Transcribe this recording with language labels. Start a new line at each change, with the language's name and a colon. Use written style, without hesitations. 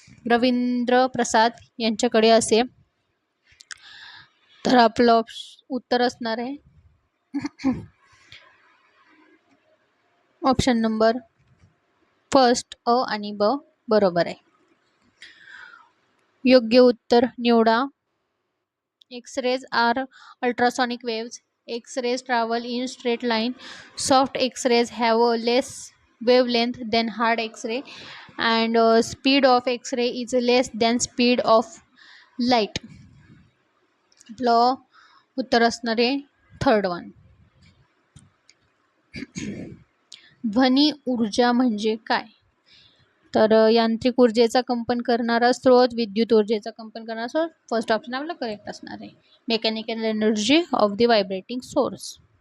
Marathi: रवींद्र प्रसाद यांच्याकडे असे. तर आपलं उत्तर असणार आहे ऑप्शन नंबर 1 अ आणि ब बरोबर आहे. योग्य उत्तर निवडा.
English: X-rays are ultrasonic waves. X-rays travel in straight line. Soft X-rays have a less wavelength than hard X-ray, and speed of X-ray is less than speed of light.
Marathi: आपलं उत्तर असणार आहे 3rd वन. ध्वनी ऊर्जा म्हणजे काय? तर यांत्रिक ऊर्जेचा कंपन करणारा स्रोत, विद्युत ऊर्जेचा कंपन करणारा स्रोत. फर्स्ट ऑप्शन आपला करेक्ट असणार आहे.
English: Mechanical energy of the vibrating source.